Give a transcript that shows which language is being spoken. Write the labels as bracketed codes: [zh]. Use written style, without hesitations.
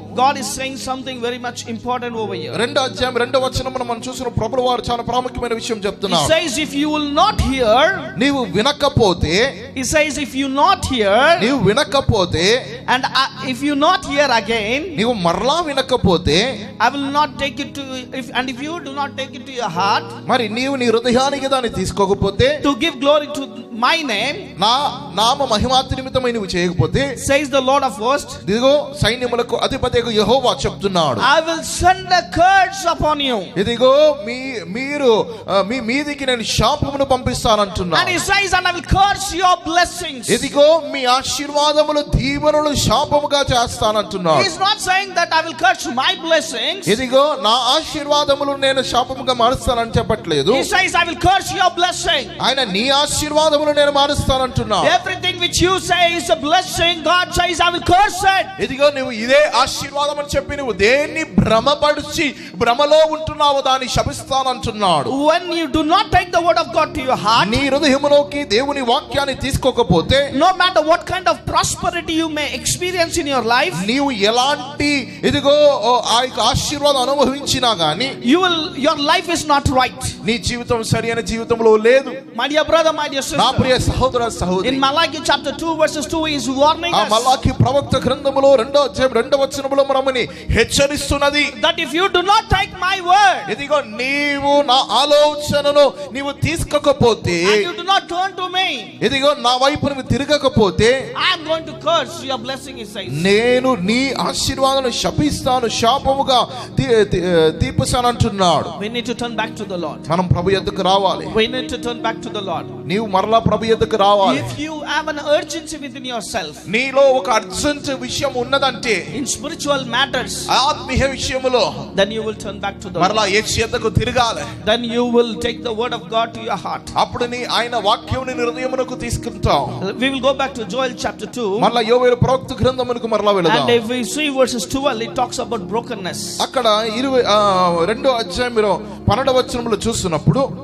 [en] God is saying something very much important over here. [te] రెండో అధ్యాయం రెండో వచనమును మనం చూసిన ప్రభువు వారు చాలా ప్రాముఖ్యమైన విషయం [en] He [te] చెప్తున్నారు. [en] says, if you will not hear, [te] నీవు వినకపోతే, [en] he says, if you not hear, [te] నీవు వినకపోతే, [en] and if you not hear again, [te] నీవు మరలా వినకపోతే, [en] I will not take it to, if you do not take it to your heart, [te] మరి నీవు నీ హృదయానికి దాన్ని తీసుకోకపోతే, [en] to give glory to my name, [te] నా నామ మహిమార్థ నిమిత్తమై నువ్వు చేయకపోతే, [en] says the Lord of hosts, [te] ఇదిగో సైన్యములకు అధిపతియగు యెహోవా చెప్తున్నాడు, [en] I will send a curse upon you. [te] ఇదిగో మీరు మీ మీదికి నేను శాపమును పంపిస్తానంటున్నాను. [en] And he says, and I will curse your blessings. [te] ఇదిగో మీ ఆశీర్వాదములు దీవెనలు శాపముగా చేస్తానంటున్నాడు. [en] He is not saying that I will curse my blessings. [te] ఇదిగో నా ఆశీర్వాదములు నేను శాపముగా మారుస్తానని చెప్పట్లేదు. [en] He says, I will curse your blessing. [te] ఆయన నీ ఆశీర్వాదములు నేను మారుస్తానంటున్నాడు. [en] Everything which you say is a blessing, God says, I will curse it. [te] ఇదిగో నువ్వు ఇదే ఆశీర్వాదం అని చెప్పి నువ్వు దేన్ని భ్రమపడిచి భ్రమలో ఉంటున్నావు దాన్ని శపిస్తానంటున్నాడు. [en] When you do not take the word of God to your heart, [te] నీ హృదయములోకి దేవుని వాక్యాన్ని తీసుకోకపోతే, [en] no matter what kind of prosperity you may experience in your life, [te] నీవు ఎలాంటి ఇదిగో ఆ యొక్క ఆశీర్వాదం అనుభవించినా గానీ [en] your life is not right. [te] నీ జీవితం సరైన జీవితంలో లేదు. [en] My dear brother, my dear [te] నా [en] sister, [te] ప్రియ సహోదర సహోదరి, [en] in Malachi chapter 2 verses 2 he is warning [te] ఆ [en] us [te] మలాకి ప్రవక్త గ్రంథములో రెండో అధ్యాయం రెండవ వచనములో మనల్ని హెచ్చరిస్తున్నది, [en] that if you do not take my word, [te] ఇదిగో నీవు నా ఆలోచనను నీవు తీసుకోకపోతే, [en] and you do not turn to me, [te] ఇదిగో నా వైపు నువ్వు తిరగకపోతే, [en] I am going to curse your blessing, he says. [te] నేను నీ ఆశీర్వాదాలను శపిస్తాను, శాపముగా తీపిస్తానంటున్నాడు. [en] We need to turn back to the Lord. [te] మనం ప్రభు యొద్దకు రావాలి. [en] We need to turn back to the Lord. [te] నీవు మరలా ప్రభు యొద్దకు రావాలి. [en] If you have an urgency within yourself, [te] నీలో ఒక అర్జెంట్ విషయం ఉన్నదంటే, [en] in spiritual matters, [te] ఆత్మీయ విషయములో, [en] then you will turn back to the [te] మరలా [en] Lord. [te] యేసు యొద్దకు తిరగాలి. [en] Then you will take the word of God to your heart. [te] అప్పుడు ఆయన వాక్యం నీ హృదయమునకు తీసుకుంటావు. [en] We will go back to Joel chapter 2. [te] మరలా యోవేలు ప్రవక్త గ్రంథమునకు మరలా వెళదాం. [en] And if we see verses 12, it talks about brokenness. [te] అక్కడ 22వ అధ్యాయంలో 12వ వచనంలో చూస్తున్నప్పుడు,